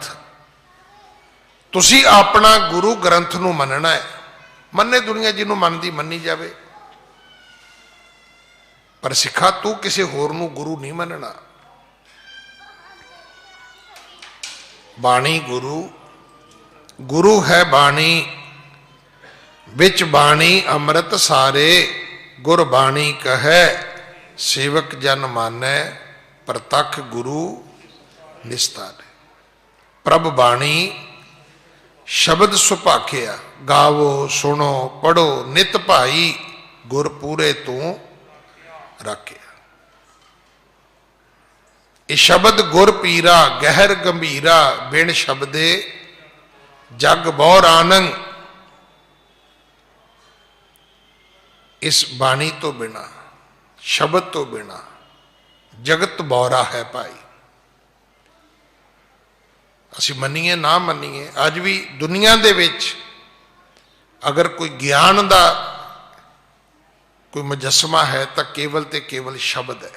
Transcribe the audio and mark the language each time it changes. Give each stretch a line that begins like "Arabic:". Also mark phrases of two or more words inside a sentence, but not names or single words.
Punjabi: ਤੁਸੀਂ ਅਪਣਾ ਗੁਰੂ ਗ੍ਰੰਥ ਨੂੰ ਮੰਨਣਾ ਹੈ, ਮੰਨੇ ਦੁਨੀਆ ਜਿਨ੍ਹਾਂ ਮੰਨਦੀ ਮੰਨੀ ਜਾਵੇ, ਪਰ ਸਿੱਖਾ ਤੂੰ ਕਿਸੇ ਹੋਰ ਨੂੰ ਗੁਰੂ ਨਹੀਂ ਮੰਨਣਾ। ਬਾਣੀ ਗੁਰੂ, ਗੁਰੂ ਹੈ ਬਾਣੀ, ਵਿਚ ਬਾਣੀ ਅੰਮ੍ਰਿਤ ਸਾਰੇ, ਗੁਰ ਬਾਣੀ ਕਹੇ ਸੇਵਕ ਜਨ ਮਾਨੈ, ਪ੍ਰਤਖ ਗੁਰੂ ਨਿਸਤਾਰੇ। ਪ੍ਰਭ ਬਾਣੀ ਸ਼ਬਦ ਸੁਭਾਖਿਆ, ਗਾਵੋ ਸੁਣੋ ਪੜ੍ਹੋ ਨਿਤ ਭਾਈ, ਗੁਰ ਪੂਰੇ ਤੂ ਰਾਖਿਆ। ਯੇ ਸ਼ਬਦ ਗੁਰ ਪੀਰਾ ਗਹਿਰ ਗੰਭੀਰਾ, ਬਿਨ ਸ਼ਬਦੇ ਜਗ ਬਹੁ ਆਨੰਦ। ਇਸ ਬਾਣੀ ਤੋਂ ਬਿਨਾ, ਸ਼ਬਦ ਤੋਂ ਬਿਨਾ ਜਗਤ ਬਉਰਾ ਹੈ ਭਾਈ। ਅਸੀਂ ਮੰਨੀਏ ਨਾ ਮੰਨੀਏ, ਅੱਜ ਭੀ ਦੁਨੀਆ ਦੇ ਵਿਚ
Hindi: अगर कोई ज्ञान का कोई मुजस्मा है
Punjabi: ਤਾਂ ਕੇਵਲ ਤੇ ਕੇਵਲ ਸ਼ਬਦ ਹੈ।